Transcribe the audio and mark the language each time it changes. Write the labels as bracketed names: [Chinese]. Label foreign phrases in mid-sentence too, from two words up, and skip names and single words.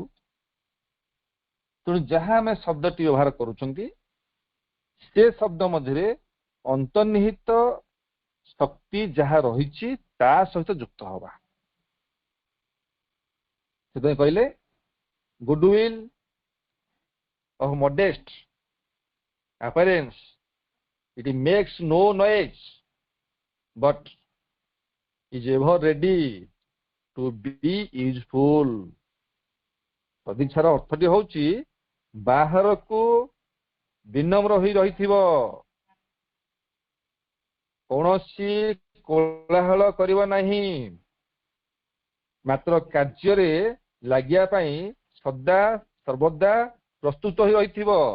[Odia] ତେଣୁ ଯାହା ଆମେ ଶବ୍ଦଟି ବ୍ୟବହାର କରୁଛନ୍ତି ସେ ଶବ୍ଦ ମଧ୍ୟରେ ଅନ୍ତର୍ନିହିତ ଶକ୍ତି ଯାହା ରହିଛି ତା ସହିତ ଯୁକ୍ତ ହବା। ସେଥିପାଇଁ କହିଲେ [English] ଗୁଡୱିଲ of modest appearance, it makes no noise but is ever ready to be useful। [Odia] ସଦିଚ୍ଛାର ଅର୍ଥଟି ହଉଛି ବାହାରକୁ ବିନମ୍ର ହୋଇ ରହିଥିବ, କୌଣସି କୋଳାହଳ କରିବ ନାହିଁ, ମାତ୍ର କାର୍ଯ୍ୟରେ ଲାଗିବା ପାଇଁ ସଦା ସର୍ବଦା ପ୍ରସ୍ତୁତ ହୋଇ ରହିଥିବ।